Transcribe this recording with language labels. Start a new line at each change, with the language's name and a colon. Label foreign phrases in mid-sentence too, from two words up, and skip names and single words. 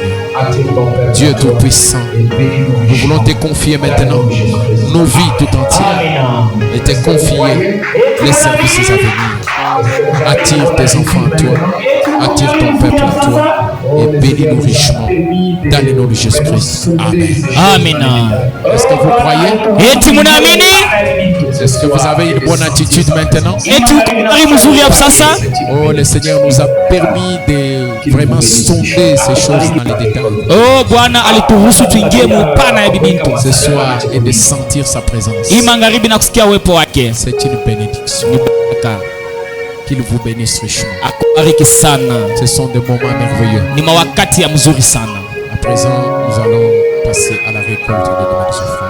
French: Dieu Tout-Puissant, nous voulons te confier maintenant nos vies tout entières et te confier les services à venir. Attire tes enfants à toi, attire ton peuple à toi et bénis-nous richement dans le nom de Jésus-Christ. Amen. Amen. Est-ce que vous croyez?
Swahili: Eti munaamini?
French: Est-ce que vous avez une bonne attitude maintenant?
Swahili: Eti ukari mzuri hapo sasa?
French: Oh, le Seigneur nous a permis de vraiment sonder ces choses dans les détails
Swahili: Oh, Bwana alituruhusu tuingie mupana ya bibintu
French: ce soir et de sentir sa présence.
Swahili: hii magharibi na kusikia uwepo wake.
French: C'est une bénédiction.
Swahili: Ni baraka.
French: Qu'il vous bénisse richement.
Swahili: Akubariki sana.
French: Ce sont des moments merveilleux.
Swahili: Ni mawakati ya mzuri sana.
French: À présent, nous allons passer à la récolte de nos offrandes.